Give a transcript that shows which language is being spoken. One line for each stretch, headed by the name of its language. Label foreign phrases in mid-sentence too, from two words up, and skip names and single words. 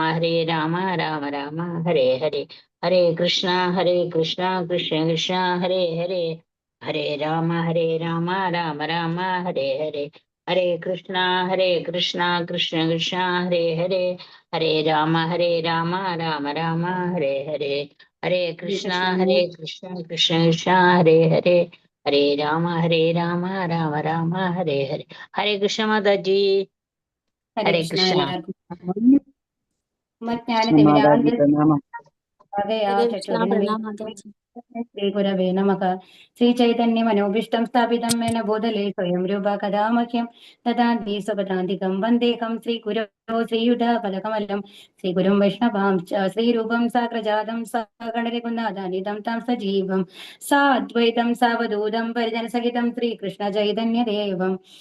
Sanskrit: രാമ രാമ ഹരേ ഹരേ ഹരേ കൃഷ്ണ കൃഷ്ണ കൃഷ്ണ ഹരേ ഹരേ ഹരേ രാമ രാമ രാമ ഹരേ ഹരേ ഹരേ കൃഷ്ണ കൃഷ്ണ കൃഷ്ണ ഹരേ ഹരേ ഹരേ രാമ രാമ ഹരേ ഹരേ ഹരേ കൃഷ്ണ കൃഷ്ണ കൃഷ്ണ ഹരേ ഹരേ ഹരേ രാമ രാമ രാമ ഹരേ ഹരേ. ഹരേ കൃഷ്ണ മാതാജി. ഹരേ ഹരേ കൃഷ്ണ. കൃഷ്ണ. ശ്രീ ഗുരവേ നമഃ. ശ്രീ ചൈതന്യ മനോഭീഷ്ടം സ്ഥാപിതം മേന ബോധലേ സ്വയം രൂപ കഥാമഹ്യം ദദാന്തി സ്വപദാന്തികം വന്ദേഹം ശ്രീ ഗുരോ ശ്രീയുധ പദകമലം ശ്രീ ഗുരും വൈഷ്ണവാം ശ്രീരൂപം സാഗ്രജാതം സഗണരഘുനാഥാനിതം താം സജീവം സാദ്വൈതം സാവധൂതം പരിജനസഹിതം ശ്രീകൃഷ്ണ ചൈതന്യദേവം